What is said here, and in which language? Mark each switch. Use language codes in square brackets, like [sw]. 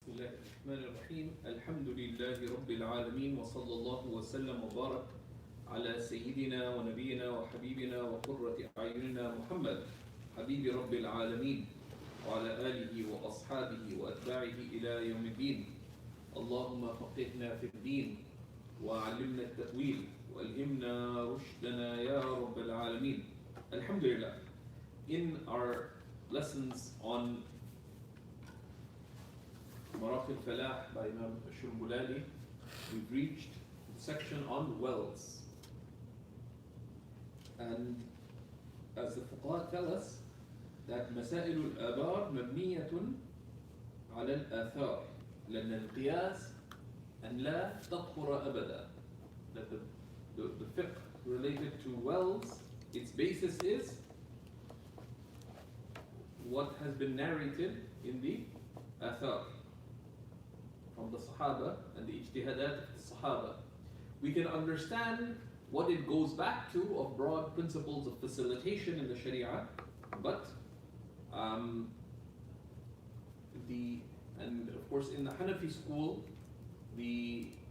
[ar] الرحمن الرحيم الحمد لله رب العالمين وصلى الله وسلم وبارك على سيدنا ونبينا وحبيبنا وقرة أعيننا محمد حبيب رب العالمين وعلى آله وأصحابه وأتباعه إلى يوم الدين. اللهم فقهنا في الدين وعلمنا التأويل وألهمنا رشدنا يا رب العالمين. Alhamdulillah. [en] In our lessons on Maraqi al-Falah by Imam al-Shaykh, we've reached the section on wells. And as the fuqaha tell us, that [ar] مسائل الآبار مبنية على الآثار لأن القياس أن لا تطهر أبدا. [en] That the fiqh related to wells, its basis is what has been narrated in the athar from the Sahaba and the ijtihadat of the Sahaba. We can understand what it goes back to of broad principles of facilitation in the Sharia, but and of course in the Hanafi school, the